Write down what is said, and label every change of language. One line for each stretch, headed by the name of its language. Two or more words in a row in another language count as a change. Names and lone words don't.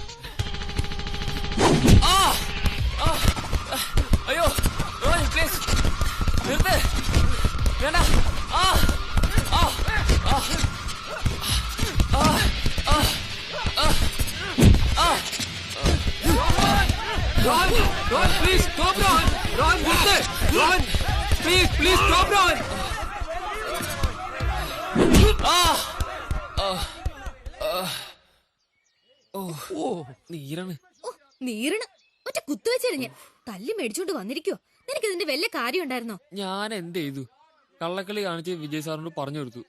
Malayalam: അയ്യോ റോയൻ പ്ലീസ് നിർത്ത്, വേണ്ട.
English: Ron, please stop,
Malayalam: Ron. Ron, നിർത്ത്.
English: Ron, please stop, Ron.
Malayalam: നീരാണ്. നീരണ ഒറ്റ കുത്തുവെച്ചെറിഞ്ഞ് തല്ലി മേടിച്ചോണ്ട് വന്നിരിക്കോ? നിനക്ക് ഇതിന്റെ വല്ല കാര്യം ഉണ്ടായിരുന്നോ? ഞാൻ എന്ത് ചെയ്തു? കള്ളക്കളി കാണിച്ച് വിജയ് സാറിനോട് പറഞ്ഞു കൊടുത്തു.